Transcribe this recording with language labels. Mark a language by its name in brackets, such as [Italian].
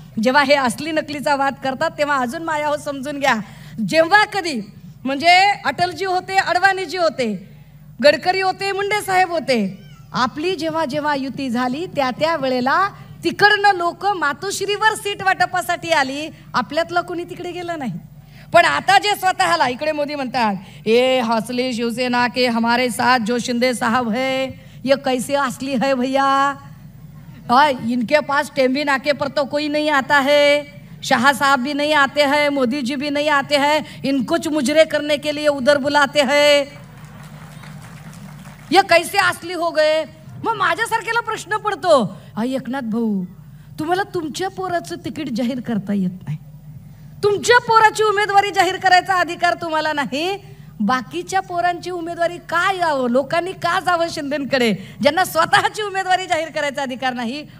[Marathi] जेव्हा हे असली नकलीचा वाद करतात तेव्हा अजून माया हो समजून घ्या. जेव्हा कधी म्हणजे अटलजी होते, अडवाणीजी होते, गडकरी होते, मुंडे साहेब होते, आपली जेव्हा जेव्हा युती झाली त्या वेळेला तिकडनं लोक मातोश्रीवर सीट वाटपासाठी आली, आपल्यातलं कोणी तिकडे गेलं नाही. पण आता जे स्वतःला इकडे मोदी म्हणतात, [Hindi] ए हौसले शिवसेना के हमारे साथ जो शिंदे साहब है ये कैसे असली है भैया, इनके पास टेम्बी नाके पर तो कोई नहीं आता है, शाह साहब भी नहीं आते हैं, मोदी जी भी नहीं आते हैं, इनको मुजरे करने के लिए उधर बुलाते हैं, ये कैसे असली हो गए. [Marathi] मग माझ्यासारख्याला प्रश्न पडतो, एकनाथ भाऊ, तुम्हाला तुमच्या पोराचं तिकीट जाहीर करता येत नाही, तुमच्या पोराची उमेदवारी जाहीर करायचा अधिकार तुम्हाला नाही, बाकीच्या पोरांची उमेदवारी का यावं, लोकांनी का जावं शिंदेंकडे, ज्यांना स्वतःची उमेदवारी जाहीर करायचा अधिकार नाही.